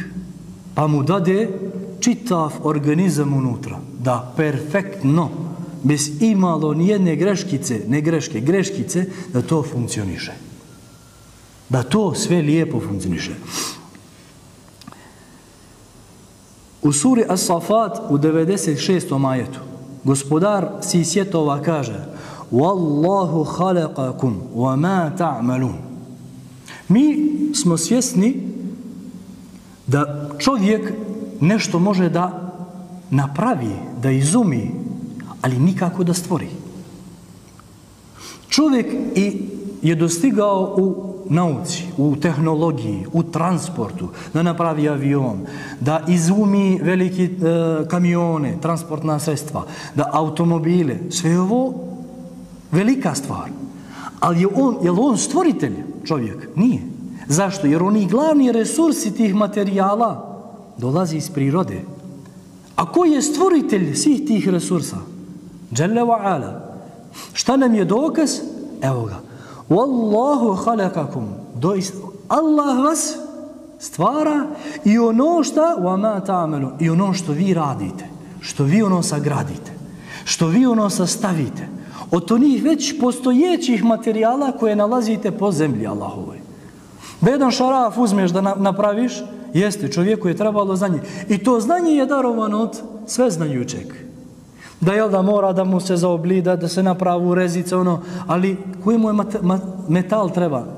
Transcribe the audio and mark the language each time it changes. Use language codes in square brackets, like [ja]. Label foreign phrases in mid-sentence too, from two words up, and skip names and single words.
[bs] Pa mu dade čitav organizam unutra, da perfektno, bez imalo nijedne greškice, ne greške, greškice, da to funkcioniše. Da to sve lijepo funkcioniše. U suri As-Safat u 96. ajetu Gospodar si svjetova kaže [ar] والله خلقكم وما تعملون. [bs] Mi smo svjesni da čovjek nešto može da napravi, da izumi, ali nikako da stvori. Čovjek je dostigao u nauci, u tehnologiji, u transportu, da napravi avion, da izumi veliki kamione, transportna sredstva, da automobile, sve ovo velika stvar. Ali je li on stvoritelj čovjek? Nije. Zašto? Jer oni glavni resursi tih materijala dolazi iz prirode. A ko je stvoritelj svih tih resursa? [ar] جل وعلا. [bs] Šta nam je dokaz? Evo ga. [ar] والله خلقكم. [bs] Allah vas stvara i ono šta [ar] وما تعملون, [bs] i ono što vi radite, što vi ono sagradite, što vi ono sastavite. Od onih već postojećih materijala koje nalazite po zemlji Allahovoj. Da jedan šaraf uzmeš da napraviš, jeste, čovjeku je trebalo znanje. I to znanje je darovano od sveznajućeg. Da mora da mu se zaoblida, da se napravu rezice, ali koji mu je metal treba?